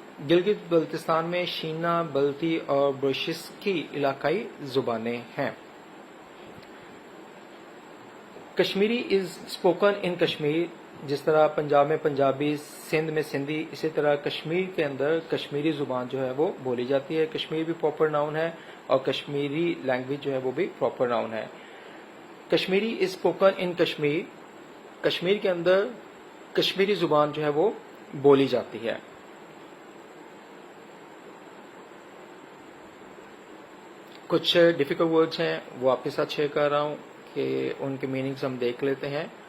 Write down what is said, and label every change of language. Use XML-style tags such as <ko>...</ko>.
<ur>گلگت بلتستان میں شینا، بلتی اور بروشسکی علاقائی زبانیں ہیں.</ur> <en>Kashmiri is spoken in Kashmir.</en> <ur>جس طرح پنجاب میں پنجابی، سندھ میں سندھی، اسی طرح کشمیر کے اندر کشمیری زبان جو ہے وہ بولی جاتی ہے. کشمیر بھی</ur> <en>proper noun</en> <ur>ہے، اور کشمیری لینگویج جو ہے وہ بھی پراپر ناؤن ہے.</ur> <en>Kashmiri is spoken in Kashmir.</en> <ur>Kashmir کے اندر کشمیری زبان جو ہے وہ بولی جاتی ہے. کچھ</ur> <en>difficult words</en> <ur>ہیں وہ آپ کے ساتھ شیئر کر رہا ہوں کہ ان کے میننگز ہم دیکھ لیتے ہیں.</ur>